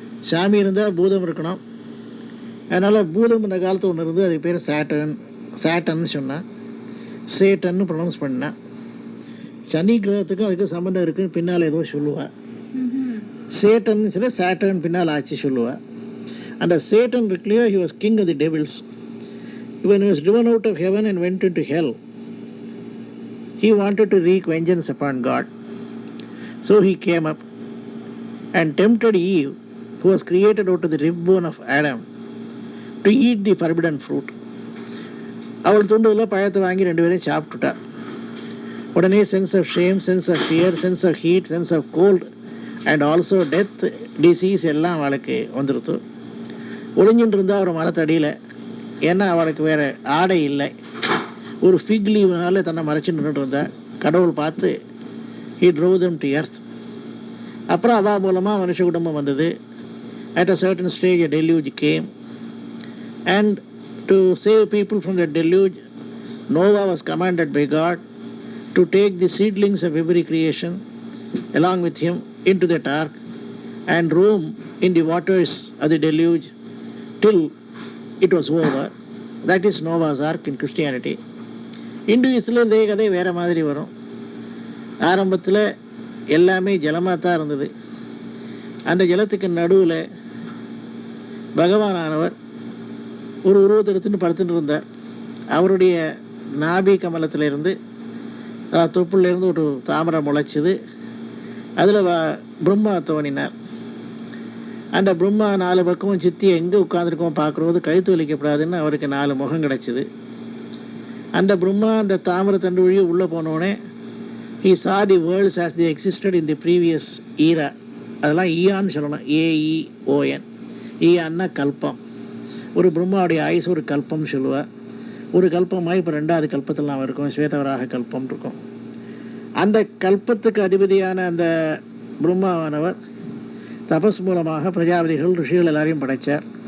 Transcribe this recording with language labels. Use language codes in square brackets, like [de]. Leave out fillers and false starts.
[ta] சாமி இருந்தால் பூதம் இருக்கணும். அதனால் பூதம் இந்த காலத்தில் ஒன்று இருந்தது, அதுக்கு பேர் சேட்டன்னு சொன்னான். சேட்டன்னு ப்ரொனவுன்ஸ் பண்ணான். சனி கிரகத்துக்கும் அதுக்கு சம்மந்தம் இருக்குன்னு பின்னால் ஏதோ சொல்லுவாள். சேட்டன் சொல்லி சேட்டன் பின்னால் ஆச்சு சொல்லுவாள். அந்த Satan இருக்குல்லையோ, [en] he was king of the devils. When he was driven out of heaven and went into hell, he wanted to wreak vengeance upon God. So he came up and tempted Eve, who was created out of the rib bone of Adam, to eat the forbidden fruit. [ta] அவள் துண்டுவில் பழத்தை வாங்கி ரெண்டு பேரையும் சாப்பிட்டுட்டா. உடனே [en] sense of shame, sense of fear, sense of heat, sense of cold and also death, disease [ta] எல்லாம் அவளுக்கு வந்துடுத்து. ஒளிஞ்சின்னு இருந்தால் ஒரு மரத்தடியில், ஏன்னா அவளுக்கு வேறு ஆடை இல்லை, ஒரு ஃபிக் லீவ்னால தன்னை மறைச்சின்னு இருந்தா. கடவுள் பார்த்து [en] he drove them to earth. [ta] அப்புறம் அவா மூலமாக மனுஷ குடும்பம் வந்தது. [en] At a certain stage a deluge came, and to save people from the deluge, Noah was commanded by God to take the seedlings of every creation along with him into that ark and roam in the waters of the deluge till it was over. That is Noah's ark in Christianity. [ta] இந்துவிஸில் இதே கதை வேறு மாதிரி வரும். ஆரம்பத்தில் எல்லாமே ஜலமாக தான் இருந்தது. அந்த ஜலத்துக்கு நடுவில் பகவானானவர் ஒரு உருவத்தை எடுத்துன்னு படுத்துட்டு இருந்தார். அவருடைய நாபி கமலத்திலிருந்து, தொப்புலேருந்து ஒரு தாமரை முளைச்சிது. அதில் பிரம்மா தோணினார். அந்த பிரம்மா 4 பக்கமும் சித்தி எங்கே உட்காந்துருக்கோம் பார்க்குறது, கழுத்து வலிக்கப்படாதுன்னு அவருக்கு 4 முகம் கிடச்சிது. அந்த பிரம்மா அந்த தாமரை தண்டு வழியை உள்ளே போனோடனே [en] he saw the worlds as they existed in the previous era. [ta] அதெல்லாம் ஈயான்னு சொல்லணும், AEON. ஈயான்னா கல்பம். ஒரு பிரம்மாவுடைய ஆயுசு ஒரு கல்பம் சொல்லுவாள். ஒரு கல்பமாக இப்போ 2வது கல்பத்தில் நாம் இருக்கோம், ஸ்வேதவராக கல்பம் இருக்கும். அந்த கல்பத்துக்கு அதிபதியான அந்த பிரம்மாவானவர் தபஸ் மூலமாக பிரஜாபதிகள், ரிஷிகள் எல்லாரையும் படைத்தார்.